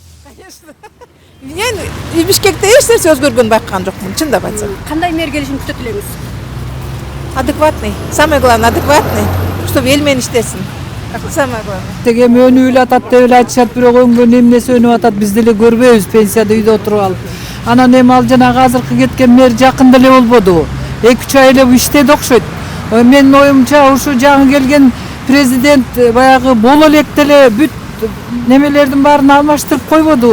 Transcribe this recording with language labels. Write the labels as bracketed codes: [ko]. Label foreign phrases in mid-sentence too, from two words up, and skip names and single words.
[ru] Конечно. [ky] Мен Бишкекте эч нерсе өзгөргөнүн байкаган жокмун, чындап айтсам. Кандай мэр келишин күтөт элеңиз? [ru] Адекватный. Самое главное адекватный, чтобы [ky] эл менен иштесин. [ru] Самое главное. [ky] Теге өнүп эле атат деп эле айтышат, бирок өңгөн эмнеси өнүп атат биз деле көрбөйбүз пенсияда үйдө отуруп алып. Анан эми ал жанагы азыркы кеткен мэр жакында эле болбодубу? 2-3 ай эле иштеди окшойт. Менин оюмча ушу жаңы келген президент баягы боло элек деле бүт немелердин баарын алмаштырып койбодубу?